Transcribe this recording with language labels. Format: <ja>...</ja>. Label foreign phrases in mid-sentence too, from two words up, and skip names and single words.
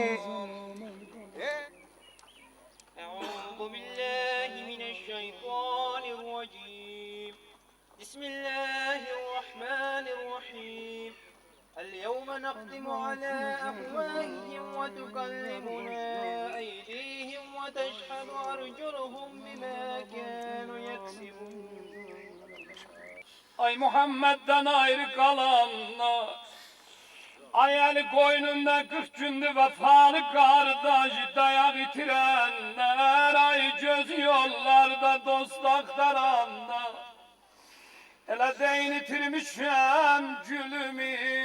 <ar>أعوذ بالله من الشيطان الرجيم بسم الله الرحمن الرحيم اليوم نختم على أفواههم وتكلمنا أيديهم وتشهد أرجلهم بما كانوا يكسبون.</ar> <az>Ay Muhammed'den ayrı kalanlar, ay eli koynunda 40 gündü vefalı kardeş dayak itirenler, ay göz yollarda dost aktaranda, hele deyin itirmişem gülümü,</az>